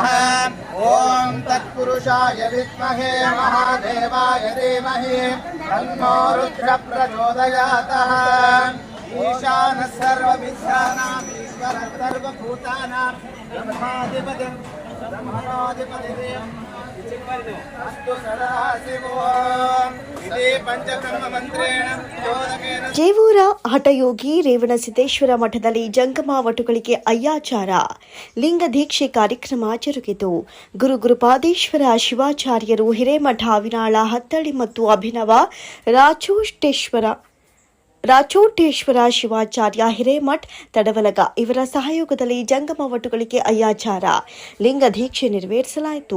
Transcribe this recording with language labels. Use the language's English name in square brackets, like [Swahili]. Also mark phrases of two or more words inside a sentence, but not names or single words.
[Sanskrit] ओम तत्पुरुषाय विद्महे महादेवाय धीमहि तन्नो रुद्र प्रचोदयात् ईशान सर्वविद्यानाम् ईश्वर सर्वभूतानां ब्रह्माधिपतिं अस्तु सदाशिवो इति पंचब्रह्ममन्त्रेण [Kannada] ಜೇವೂರ ಹಠಯೋಗಿ ರೇವಣಸಿದ್ದೇಶ್ವರ ಮಠದಲ್ಲಿ ಜಂಗಮ ವಟುಗಳಿಗೆ ಅಯ್ಯಾಚಾರ ಲಿಂಗ ದೀಕ್ಷೆ ಕಾರ್ಯಕ್ರಮ ಜರುಗಿತು. ಗುರುಪಾದೇಶ್ವರ ಶಿವಾಚಾರ್ಯರು ಹಿರೇಮಠ ಅವಿನಾಳ ಹತ್ತಳ್ಳಿ ಮತ್ತು ಅಭಿನವ ರಾಚೋಟೇಶ್ವರ ಶಿವಾಚಾರ್ಯ ಹಿರೇಮಠ್ ತಡವಲಗ ಇವರ ಸಹಯೋಗದಲ್ಲಿ ಜಂಗಮ ವಟುಗಳಿಗೆ ಅಯ್ಯಾಚಾರ ಲಿಂಗ ದೀಕ್ಷೆ ನೆರವೇರಿಸಲಾಯಿತು.